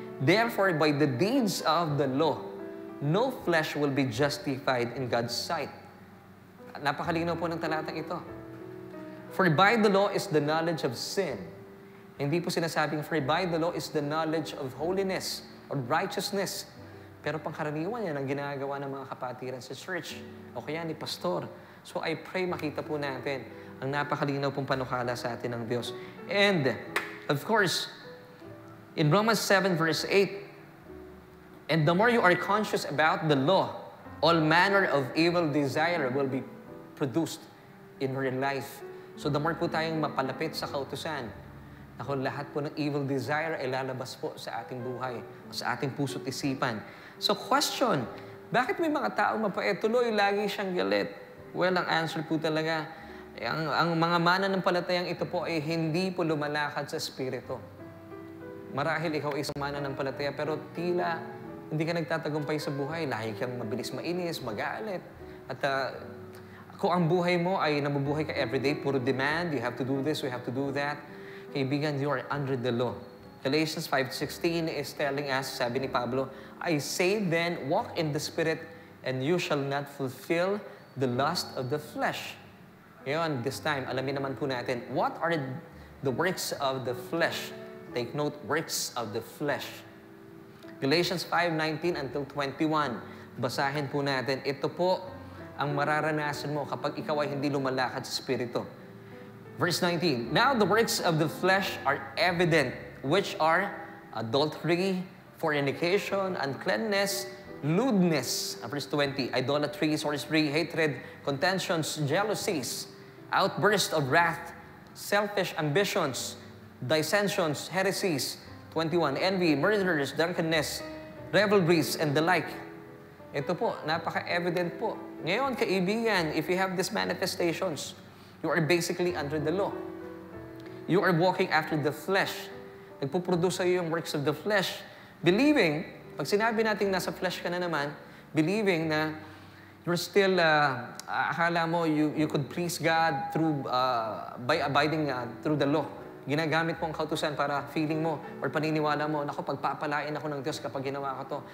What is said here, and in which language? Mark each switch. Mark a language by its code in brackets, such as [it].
[en] Therefore, by the deeds of the law, no flesh will be justified in God's sight. [tl] Napakalinaw po ng talatang ito. [en] For by the law is the knowledge of sin. [tl] Hindi po sinasabing, [en] for by the law is the knowledge of holiness or righteousness. [tl] Pero pangkaraniwan yan ang ginagawa ng mga kapatiran sa church o kaya ni pastor. So I pray makita po natin ang napakalinaw pong panukala sa atin ng Diyos. [en] And, of course, in Romans 7 verse 8, and the more you are conscious about the law, all manner of evil desire will be produced in your life. So the more [tl] po tayong mapalapit sa kautusan, ako lahat po ng evil desire ay lalabas po sa ating buhay, sa ating puso't isipan. So question, bakit may mga taong mapait tuloy, lagi siyang galit? Well, ang answer po talaga, ang mga mananampalatayang ito po ay hindi po lumalakad sa Espiritu. Marahil ikaw ay isang mananampalataya, pero tila hindi ka nagtatagumpay sa buhay. Lagi kang mabilis mainis, magalit. At kung ang buhay mo ay nabubuhay ka [en] everyday, puro demand, you have to do this, you have to do that, kaibigan, you are under the law. Galatians 5:16 is telling us, [tl] sabi ni Pablo, [en] I say then, walk in the Spirit, and you shall not fulfill the lust of the flesh. Ngayon, this time, [tl] alamin naman po natin, [en] what are the works of the flesh? Take note, works of the flesh. [tl] Galatians 5:19 until 21. Basahin po natin. Ito po ang mararanasan mo kapag ikaw ay hindi lumalakad sa Espiritu. [en] Verse 19, now the works of the flesh are evident, which are adultery, fornication, uncleanness, lewdness. Verse 20, idolatry, sorcery, hatred, contentions, jealousies, outbursts of wrath, selfish ambitions, dissensions, heresies. 21, envy, murders, drunkenness, revelries, and the like. [tl] Ito po, napaka-evident po. [en] Ngayon, kaibigan, if you have these manifestations, you are basically under the law. You are walking after the flesh. [tl] Nagpuproduce sa'yo yung [en] works of the flesh. Believing, [tl] pag sinabi natin nasa flesh ka na naman, [en] believing na you're still, akala mo you could please God through, by abiding through the law. [tl] Ginagamit mo ang kautusan para feeling mo or paniniwala mo, naku, pagpapalain ako ng Diyos kapag ginawa ko to.